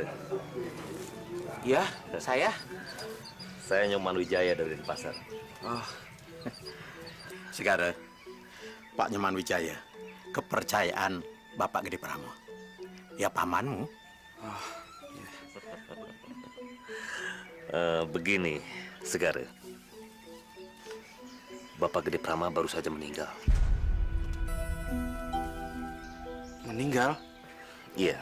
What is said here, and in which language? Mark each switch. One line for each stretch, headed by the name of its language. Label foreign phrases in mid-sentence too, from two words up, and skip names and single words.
Indonesian: Ya, saya. Saya Nyoman Wijaya dari Denpasar. Oh, Segara, Pak Nyoman Wijaya, kepercayaan Bapak Gede Prama. Ya pamanmu. Begini, Segara. Bapak Gede Prama baru saja meninggal. meninggal? Iya.